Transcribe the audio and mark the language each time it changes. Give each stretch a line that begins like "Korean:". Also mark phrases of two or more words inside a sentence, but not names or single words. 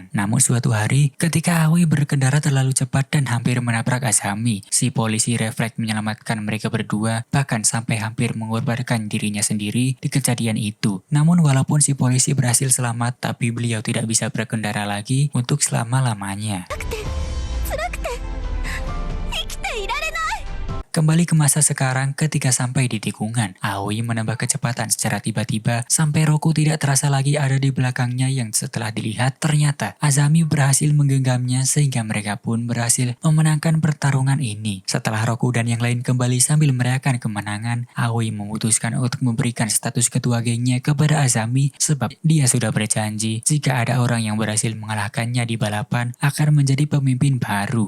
Indonesian: Namun suatu hari ketika Aoi berkendara terlalu cepat dan hampir menabrak Azami, si polisi refleks menyelamatkan mereka berdua bahkan sampai hampir mengorbankan dirinya sendiri di kejadian itu. Namun walaupun si polisi berhasil selamat, tapi beliau tidak bisa berkendara lagi untuk selama-lamanya.
Japanese: 辛くて生きていられない。
Indonesian: Kembali ke masa sekarang ketika sampai di tikungan, Aoi menambah kecepatan secara tiba-tiba sampai Roku tidak terasa lagi ada di belakangnya yang setelah dilihat ternyata Azami berhasil menggenggamnya sehingga mereka pun berhasil memenangkan pertarungan ini. Setelah Roku dan yang lain kembali sambil merayakan kemenangan, Aoi memutuskan untuk memberikan status ketua gengnya kepada Azami sebab dia sudah berjanji jika ada orang yang berhasil mengalahkannya di balapan akan menjadi pemimpin baru.